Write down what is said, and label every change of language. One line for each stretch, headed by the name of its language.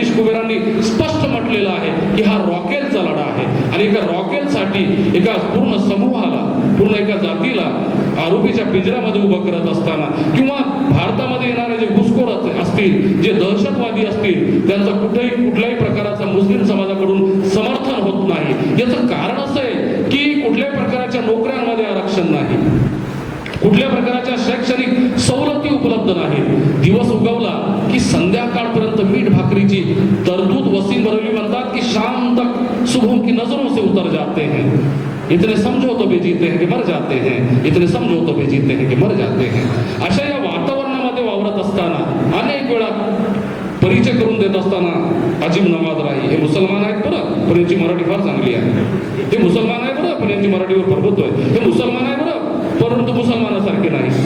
Marathi: गिरीश कुबेरांनी स्पष्ट म्हटलेलं आहे की हा रॉकेलचा लढा आहे आणि एका रॉकेलसाठी एका पूर्ण समूहाला, पूर्ण एका जातीला आरोपीच्या पिंजऱ्यामध्ये उभं करत असताना किंवा भारतामध्ये येणारे जे घुसखोर असतील, जे दहशतवादी असतील, त्यांचं कुठल्याही प्रकारचा मुस्लिम समाजाकडून समर्थन होत नाही. याचं कारण असं आहे की कुठल्याही प्रकारच्या नोकऱ्यांमध्ये आरक्षण नाही, कुठल्या प्रकारच्या शैक्षणिक सवलती उपलब्ध नाहीत. दिवस उगवला की संध्याकाळपर्यंत मीठ भाकरीची तरतूद वसीम बरेलवी म्हणतात की
Hindi: शाम तक सुबह की नजरों से उतर जाते हैं, इतने समझो तो भी जीते हैं कि मर जाते हैं, इतने समझो तो भी जीते हैं कि मर जाते हैं.
Marathi: अशा या वातावरणामध्ये वावरत असताना अनेक वेळा परिचय करून देत असताना अजीब नवाज राही हे मुसलमान आहेत बरं, पण यांची मराठी फार चांगली आहे, हे मुसलमान आहे बरं पण यांची मराठीवर प्रभुत्व आहे, हे मुसलमान आहे बरं परंतु मुसलमानासारखे नाही.